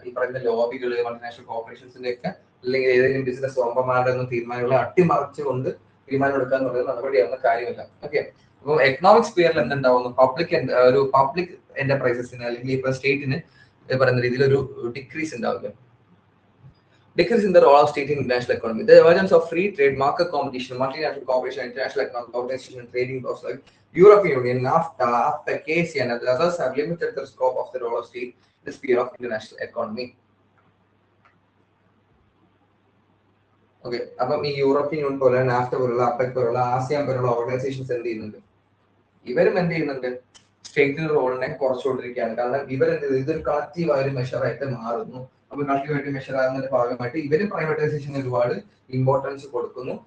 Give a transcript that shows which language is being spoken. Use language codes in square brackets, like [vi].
[ml] ഈ പറയുന്ന ലോബികള്, മൾട്ടിനാഷണൽ കോർപ്പറേഷൻസിന്റെ ഒക്കെ അല്ലെങ്കിൽ ഏതെങ്കിലും ബിസിനസ് വമ്പന്മാരുടെ ഒന്നും തീരുമാനങ്ങളെ അട്ടിമറിച്ചുകൊണ്ട് തീരുമാനം എടുക്കുക എന്ന് പറയുന്നത് നടപടിയാവുന്ന കാര്യമല്ല. ഓക്കെ, അപ്പോൾ എക്കണോമിക് സ്ഫിയറിൽ എന്തുണ്ടാവുന്നു? പബ്ലിക് എന്റർപ്രൈസസിന് അല്ലെങ്കിൽ ഇപ്പൊ സ്റ്റേറ്റിന് പറയുന്ന രീതിയിൽ ഒരു ഡിക്രീസ് ഉണ്ടാവില്ല. [en] Decrease in the role of state in international economy. The emergence of free trade, market competition, multinational cooperation, international economic organization, trading blocks like European Union, NAFTA, ASEAN, and others have limited the scope of the role of state in the sphere of international economy. [ml] Okay, അപ്പം ഈ European union പോലെ, നാഫ്റ്റ പോലുള്ള, apex പോലുള്ള, ASEAN പോലുള്ള organisations എന്ത് ചെയ്യുന്നുണ്ട്? ഇവരും എന്ത് ചെയ്യുന്നുണ്ട്? സ്റ്റേറ്റിന്റെ റോളിനെ കുറച്ചുകൊണ്ടിരിക്കുകയാണ്. കാരണം ഇതൊരു കളക്റ്റീവ് ആയ ഒരു മെഷറായിട്ട് മാറുന്നു. അപ്പൊ കളക്റ്റീവായിട്ട് മെഷർ ആകുന്നതിന്റെ ഭാഗമായിട്ട് ഇവരും പ്രൈവറ്റൈസേഷൻ ഒരുപാട് ഇമ്പോർട്ടൻസ് കൊടുക്കുന്നു.